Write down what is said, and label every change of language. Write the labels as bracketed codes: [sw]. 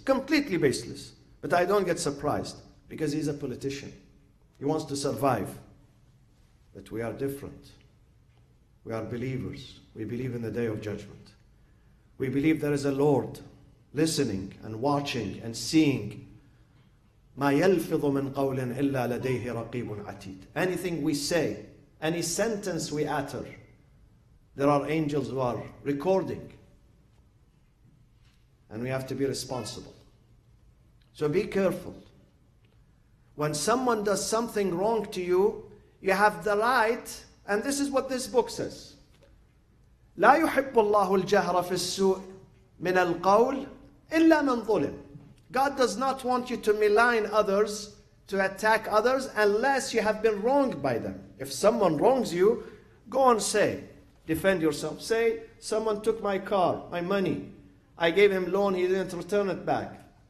[en] Completely baseless. But I don't get surprised because he's a politician. He wants to survive. But we are different. We are believers. We believe in the day of judgment. We believe there is a Lord listening and watching and seeing. [ar] ما يلفظ من قول إلا لديه رقيب عتيد. [en] Anything we say, any sentence we utter, there are angels who are recording. And we have to be responsible. So be careful. When someone does something wrong to you, you have the right, and this is what this book says. [ar] لا يحب الله الجهر في السوء من القول إلا من ظلم. [en] God does not want you to malign others, to attack others, unless you have been wronged by them. If someone wrongs you, go and say, defend yourself. Say, someone took my car, my money. I gave him loan, he didn't return it back.